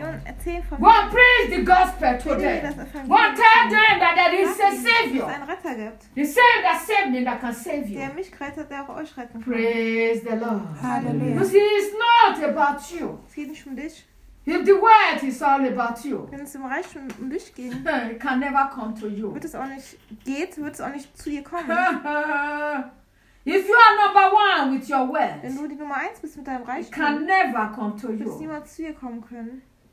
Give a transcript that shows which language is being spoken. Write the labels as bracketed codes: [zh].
[en] Go and preach the gospel to them. Go and tell them that there is a Savior. The same that saved me that can save you. Praise the Lord. Hallelujah. You see, it's not about you. If the world is all about you, [de] wenn es im Reich um dich geht, [en] it can never come to you. [de] Wird es auch nicht geht, wird es auch nicht zu dir kommen. [en] If you are number one with your wealth, [de] wenn du die Nummer eins bist mit deinem Reich, [en] it can never come to you. [de] Wird es niemals zu dir kommen können.